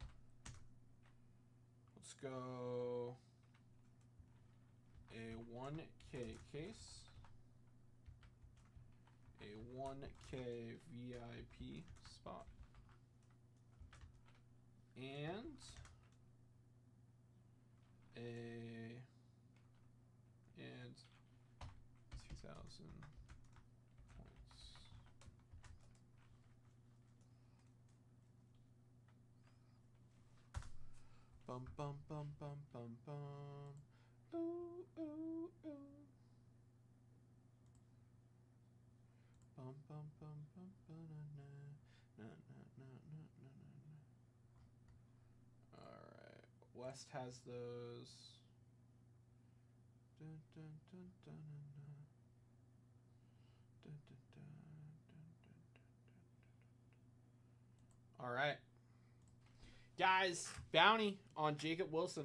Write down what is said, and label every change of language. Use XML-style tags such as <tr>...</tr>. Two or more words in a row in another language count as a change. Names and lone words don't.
<en>Let's go a 1K case, a 1K VIP spot, and a 2,000 points. Bum bum bum bum bum bum. Ooh ooh ooh. Bum bum bum bum ba na na na na na na. All right, West has those. All right. Guys, bounty on Jacob Wilson.</en>